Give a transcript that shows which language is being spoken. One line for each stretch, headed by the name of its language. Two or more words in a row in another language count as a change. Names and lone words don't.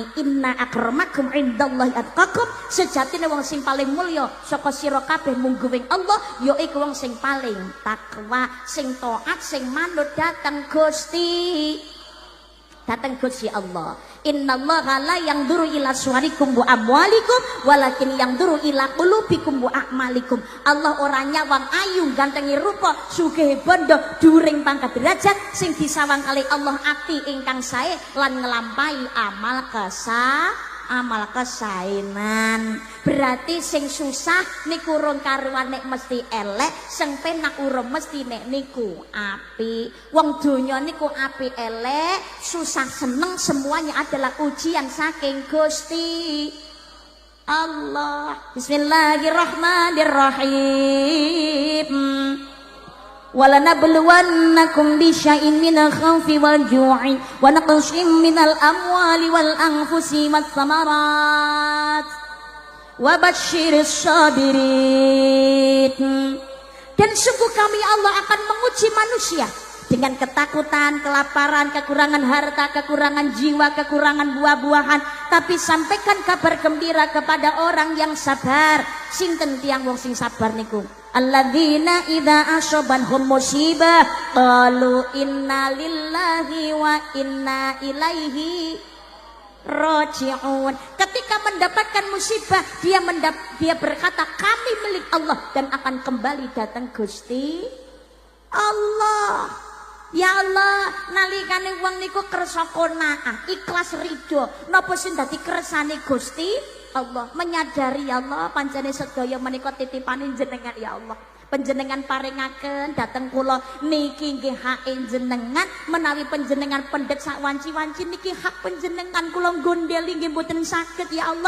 Arabic: إن أكرمكم عند الله أتقاكم.
Javanese: Sejatine wong sing paling mulya saka sira kabeh mungguing Allah yaiku wong sing paling takwa, sing taat, sing manut dateng Gusti. Dateng Gusti Allah.
Arabic: إن الله لا ينظر إلى صوركم وأموالكم ولكن ينظر إلى قلوبكم وأعمالكم.
Javanese: Allah ora nyawang ayu gantengi rupa sugih bondo dhuwuring pangkat derajat, sing disawang kali Allah ati ingkang sae lan nglampahi amal kesaenan. Berarti sing susah niku urung karuan nek mesti elek, sing penak urung mesti nek niku apik. Wong donya niku apik elek, susah seneng
Indonesian: semuanya adalah ujian
Javanese: saking Gusti Allah.
Arabic: بسم الله الرحمن الرحيم. ولنبلونكم بشيء من الخوف والجوع ونقص من الأموال والأنفس والثمرات وبشر الصابرين.
Indonesian: Dan sungguh kami Allah akan menguji manusia dengan ketakutan, kelaparan, kekurangan harta, kekurangan jiwa, kekurangan buah-buahan, tapi sampaikan kabar gembira kepada orang yang sabar.
Javanese: Sinten tiyang wong sing sabar niku?
Arabic: الذين إذا أصابتهم مصيبة قالوا إنا لله وإنا إليه راجعون.
Indonesian: Ketika mendapatkan musibah dia berkata kami milik Allah dan akan kembali datang Gusti Allah.
Javanese: Ya Allah, nalikane wong niku kersa qanaah, ikhlas ridho, napa sing dadi kersane Gusti Allah, menyadari ya Allah pancene sedaya menika titipane jenengan ya Allah. Panjenengan paringaken dhateng kula niki nggih hake jenengan, menawi panjenengan pendhet sak wanci-wanci niki hak panjenengan, kula gondeli nggih mboten saged ya Allah.